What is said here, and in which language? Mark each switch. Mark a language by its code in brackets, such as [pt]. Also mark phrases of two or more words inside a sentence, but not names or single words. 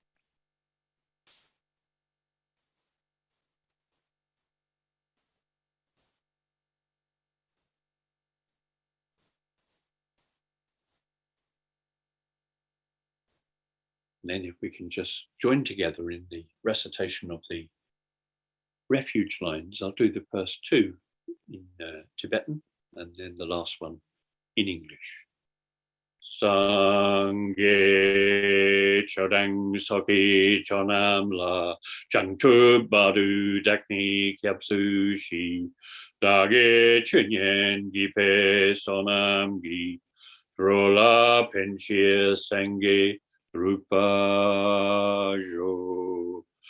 [en] And then if we can just join together in the recitation of the refuge lines, I'll do the first 2 in Tibetan and then the last one in English. [bo] སངས་རྒྱས་ཆོས་དང་ཚོགས་ཀྱི་མཆོག་རྣམས་ལ། བྱང་ཆུབ་བར་དུ་བདག་ནི་སྐྱབས་སུ་མཆི། བདག་གིས་ཆོས་ཉན་བགྱིས་པའི་བསོད་ནམས་ཀྱིས། འགྲོ་ལ་ཕན་ཕྱིར་སངས་རྒྱས་འགྲུབ་པར་ཤོག.